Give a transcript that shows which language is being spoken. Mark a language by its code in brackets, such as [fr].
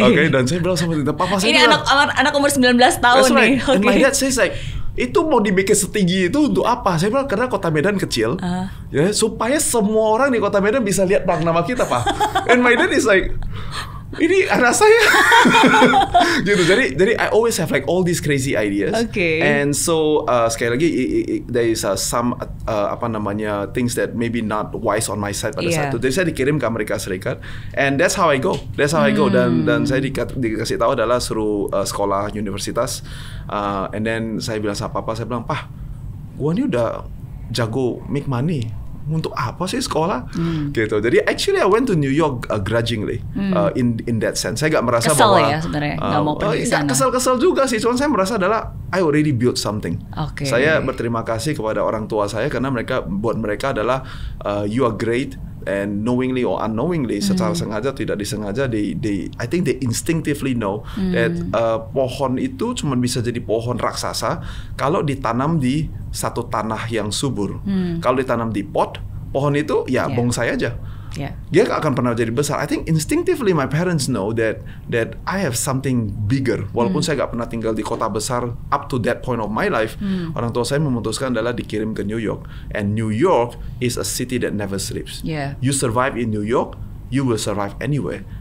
[id] Dan saya bilang sama papa saya, ini anak umur 19 tahun nih. [en] And my dad says like, [id] itu mau dibikin setinggi itu untuk apa? Saya bilang karena kota Medan kecil, ya supaya semua orang di kota Medan bisa lihat bang nama kita, Pak. [en] And my dad is like, [id] ini anak saya. Gitu. [en] Jadi I always have like all these crazy ideas. And so [id] sekali lagi [en] there is some things that maybe not wise on my side [id] pada saat itu. Jadi saya dikirim ke Amerika Serikat, [en] and that's how I go. [id] Dan saya dikasih tahu adalah suruh sekolah universitas. And then saya bilang sama papa, saya bilang, "Pah, gua ini udah jago [en] make money. [id] untuk apa sih sekolah gitu. [en] Jadi actually I went to New York grudgingly in that sense. [id] Saya nggak merasa kesel bahwa ya sebenarnya nggak mau pergi sana. Kesel juga sih, cuman saya merasa adalah [en] I already built something. [id] Saya berterima kasih kepada orang tua saya karena buat mereka adalah [en] you are great. And knowingly or unknowingly, [id] secara sengaja tidak disengaja, [en] I think they instinctively know that [id] pohon itu cuma bisa jadi pohon raksasa kalau ditanam di satu tanah yang subur. Kalau ditanam di pot, pohon itu ya bonsai aja. Dia gak akan pernah jadi besar. [en] I think instinctively my parents know that I have something bigger. [id] Walaupun saya gak pernah tinggal di kota besar [en] up to that point of my life, [id] orang tua saya memutuskan adalah dikirim ke New York. [en] And New York is a city that never sleeps. You survive in New York, you will survive anywhere.